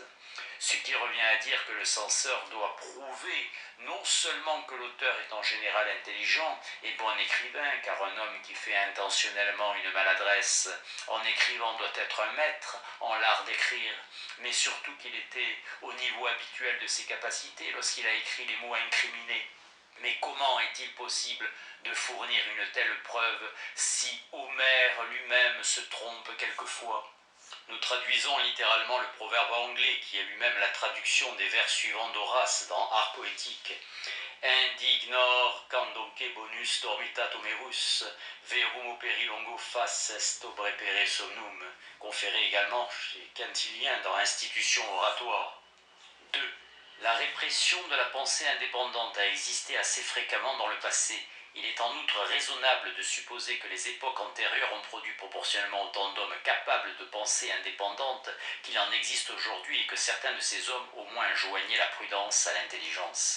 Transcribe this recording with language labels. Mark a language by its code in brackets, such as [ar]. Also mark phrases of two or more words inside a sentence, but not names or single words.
[fr] Ce qui revient à dire que le censeur doit prouver non seulement que l'auteur est en général intelligent et bon écrivain, car un homme qui fait intentionnellement une maladresse en écrivant doit être un maître en l'art d'écrire, mais surtout qu'il était au niveau habituel de ses capacités lorsqu'il a écrit les mots incriminés. Mais comment est-il possible de fournir une telle preuve si Homère lui-même se trompe quelquefois ? Nous traduisons littéralement le proverbe anglais qui est lui-même la traduction des vers suivants d'Horace dans Art poétique. [la] Indignor candonque bonus dormitat homerus, verum operi longo fas est obrepere somnum, [fr] conféré également chez Quintilien dans Institution oratoire. 2. La répression de la pensée indépendante a existé assez fréquemment dans le passé. Il est en outre raisonnable de supposer que les époques antérieures ont produit proportionnellement autant d'hommes capables de pensée indépendante qu'il en existe aujourd'hui et que certains de ces hommes au moins joignaient la prudence à l'intelligence.